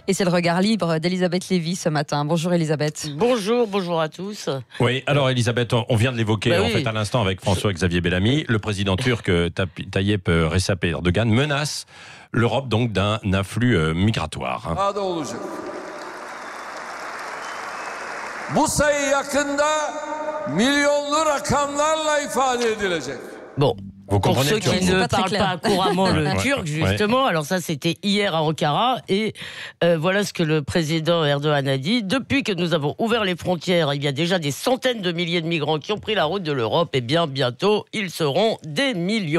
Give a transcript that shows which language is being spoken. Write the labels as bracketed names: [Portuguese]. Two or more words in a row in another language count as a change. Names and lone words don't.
[French] Et c'est le regard libre d'Elisabeth Lévy ce matin. Bonjour Elisabeth. Bonjour à tous. Oui, alors Elisabeth, on vient de l'évoquer en fait à l'instant avec François-Xavier Bellamy. Le président turc Tayyip Recep Erdogan menace l'Europe donc d'un afflux migratoire. [Turkish] Daha da olacak. Bu sayı yakında milyonlu rakamlarla ifade edilecek. [French] Bon. Pour ceux qui ne parlent pas couramment le turc, justement, alors ça c'était hier à Ankara, et voilà ce que le président Erdogan a dit. Depuis que nous avons ouvert les frontières, il y a déjà des centaines de milliers de migrants qui ont pris la route de l'Europe, et bien bientôt ils seront des millions.